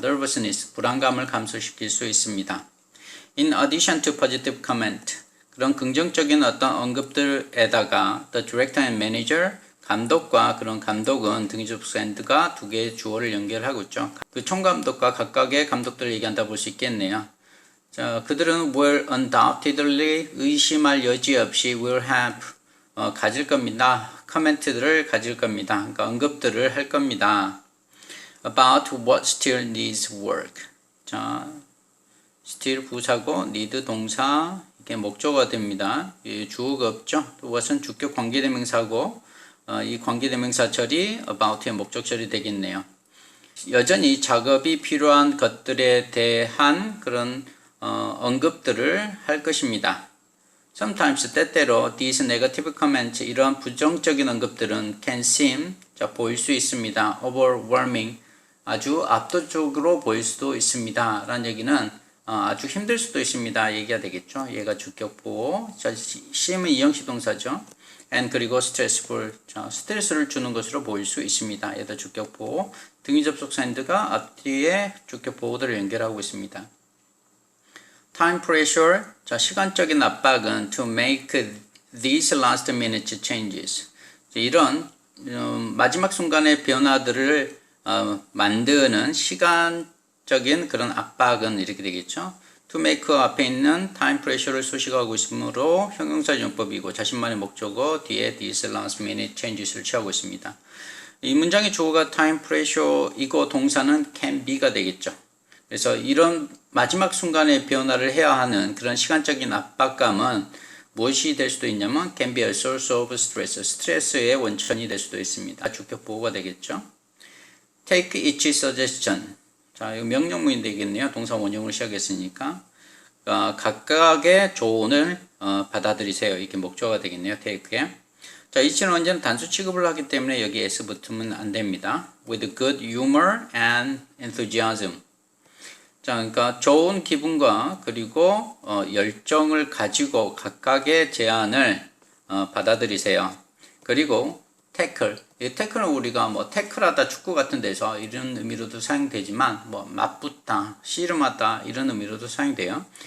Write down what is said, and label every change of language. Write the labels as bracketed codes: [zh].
[ko] nervousness, 불안감을 감소시킬 수 있습니다. [en] In addition to positive comment, [ko] 그런 긍정적인 어떤 언급들에다가 [en] the director and manager, [ko] 감독과 그런 감독은 등기접속사 and가 두 개의 주어를 연결하고 있죠. 그 총감독과 각각의 감독들을 얘기한다 볼 수 있겠네요. 자, 그들은 [en] will undoubtedly, [ko] 의심할 여지 없이 [en] will have, [ko] 가질 겁니다. 커멘트들을 가질 겁니다. 그러니까 언급들을 할 겁니다. [en] About what still needs work. [ko] 자, still 부사고 need 동사, 이게 목적어가 됩니다. 주어가 없죠. what은 주격 관계대명사고 이 관계대명사절이 about의 목적절이 되겠네요. 여전히 작업이 필요한 것들에 대한 그런 언급들을 할 것입니다. Sometimes 때때로 [en] these negative comments, [ko] 이러한 부정적인 언급들은 [en] can seem, [ko] 자, 보일 수 있습니다. overwhelming, 아주 압도적으로 보일 수도 있습니다. 라는 얘기는 아주 힘들 수도 있습니다. 얘기가 되겠죠. 얘가 주격보호. 자, seem은 이형식 동사죠. [en] and [ko] 그리고 [en] stressful. [ko] 자, 스트레스를 주는 것으로 보일 수 있습니다. 여기다 주격 보호. 등위 접속사 and가 앞뒤에 주격 보호들을 연결하고 있습니다. [en] time pressure. [ko] 자, 시간적인 압박은 [en] to make these last minute changes. [ko] 이런 마지막 순간의 변화들을 만드는 시간적인 그런 압박은 이렇게 되겠죠. to make 앞에 있는 time pressure를 수식하고 있으므로 형용사 용법이고 자신만의 목적어 뒤에 [en] these last minute changes [ko] 를 취하고 있습니다. 이 문장의 주어가 time pressure이고 동사는 can be가 되겠죠. 그래서 이런 마지막 순간의 변화를 해야 하는 그런 시간적인 압박감은 무엇이 될 수도 있냐면 [en] can be a source of stress, [ko] 스트레스의 원천이 될 수도 있습니다. 주격 보호가 되겠죠. [en] take each suggestion. [ko] 자, 이거 명령문이 되겠네요. 동사 원형으로 시작했으니까 각각의 조언을 받아들이세요. 이렇게 목적어가 되겠네요. take에. 자, each는 언제나 단수 취급을 하기 때문에 여기 s 붙으면 안 됩니다. [en] with good humor and enthusiasm. [ko] 자, 그러니까 좋은 기분과 그리고 열정을 가지고 각각의 제안을 받아들이세요. 그리고 태클. 이 태클은 우리가 뭐 태클하다 축구 같은 데서 이런 의미로도 사용되지만 뭐 맞붙다, 씨름하다 이런 의미로도 사용돼요.